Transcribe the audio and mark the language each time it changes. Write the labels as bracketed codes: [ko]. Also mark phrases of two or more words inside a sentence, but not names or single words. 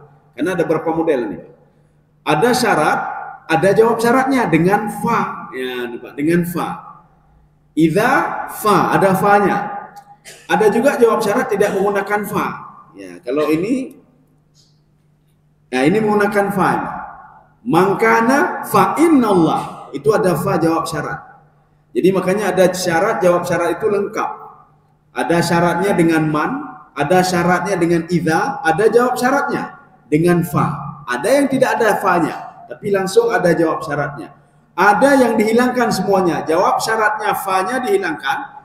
[id] Karena ada beberapa model ini. Ada syarat, ada jawab syaratnya dengan fa. Ya, dengan fa. Idza fa, ada fa-nya. Ada juga jawab syarat tidak menggunakan fa. Ya, kalau ini, nah ini menggunakan fa. [ar] من كان فإن الله, [id] itu ada fa jawab syarat. Jadi makanya ada syarat jawab syarat itu lengkap. Ada syaratnya dengan man, ada syaratnya dengan idza, ada jawab syaratnya dengan fa. Ada yang tidak ada fa-nya, tapi langsung ada jawab syaratnya. Ada yang dihilangkan semuanya, jawab syaratnya fa-nya dihilangkan.